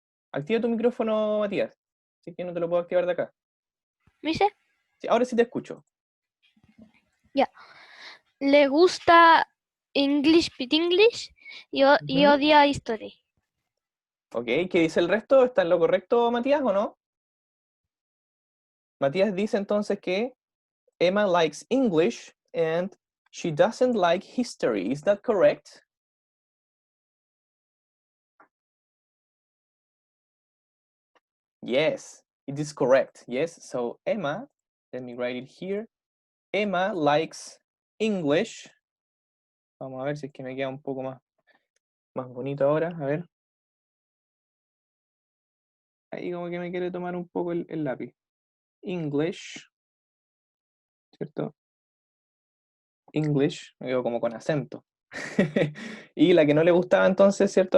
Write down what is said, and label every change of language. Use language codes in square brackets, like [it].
[es] Activa tu micrófono, Matías. Así que no te lo puedo activar de acá. ¿Me dice? Sí, ahora sí te escucho. Le gusta English Pit English y Ujú. odia History. Ok, ¿qué dice el resto? ¿Está en lo correcto, Matías, o no? Matías dice entonces que [en] Emma likes English and she doesn't like history. Is that correct? Yes, it is correct. Yes, so Emma, let me write it here. Emma likes English. [es] Vamos a ver si es que me queda un poco más bonito ahora. A ver. Ahí como que me quiere tomar un poco el lápiz. English, ¿cierto? English, me veo como con acento. Y la que no le gustaba entonces, ¿cierto?